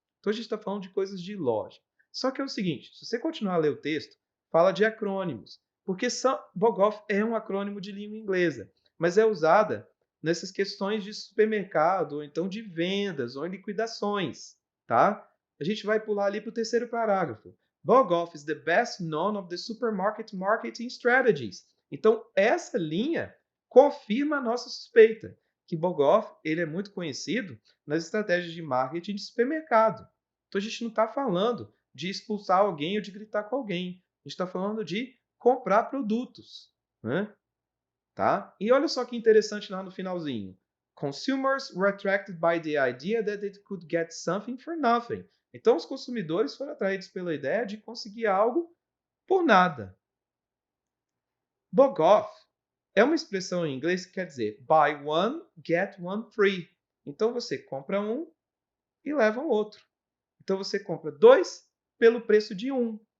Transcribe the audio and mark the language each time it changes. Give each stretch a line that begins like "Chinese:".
Portuguese: Então, a gente está falando de coisas de loja. Só que é o seguinte, se você continuar a ler o texto, fala de acrônimos, porque bog off é um acrônimo de língua inglesa, mas é usada nessas questões de supermercado, ou então de vendas, ou em liquidações, tá? A gente vai pular ali para o terceiro parágrafo.
English: Bog-off is the best known of the supermarket marketing strategies.
Portuguese: Então, essa linha confirma a nossa suspeita, que Bog-off ele é muito conhecido nas estratégias de marketing de supermercado. Então, a gente não está falando de expulsar alguém ou de gritar com alguém. A gente está falando de comprar produtos, né? Tá? E olha só que interessante lá no finalzinho.
English: Consumers were attracted by the idea that they could get something for nothing.
Portuguese: Então, os consumidores foram atraídos pela ideia de conseguir algo por nada. Bog-off é uma expressão em inglês que quer dizer
English: buy one, get one free.
Portuguese: Então, você compra um e leva o outro. Então, você compra dois pelo preço de um.